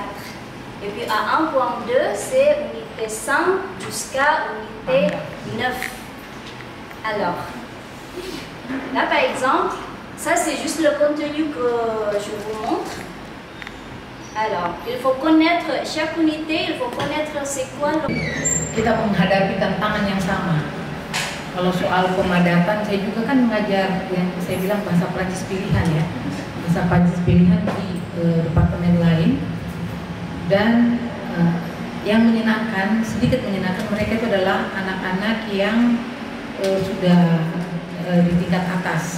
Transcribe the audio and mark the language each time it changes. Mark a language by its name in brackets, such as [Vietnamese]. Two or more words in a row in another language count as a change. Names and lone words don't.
[French] Et puis à 1.2, c'est unité 5 jusqu'à unité 9. Alors, là par exemple, ça c'est juste le contenu que je vous montre. Alors, il faut connaître chaque unité, il faut connaître c'est quoi le... [Indonesian] Kita menghadapi tantangan yang sama. Kalau soal pemadatan, saya juga kan mengajar yang saya bilang bahasa Prancis pilihan ya, bahasa Prancis pilihan di departemen lain. Dan yang menyenangkan, sedikit menyenangkan mereka itu adalah anak-anak yang sudah di tingkat atas.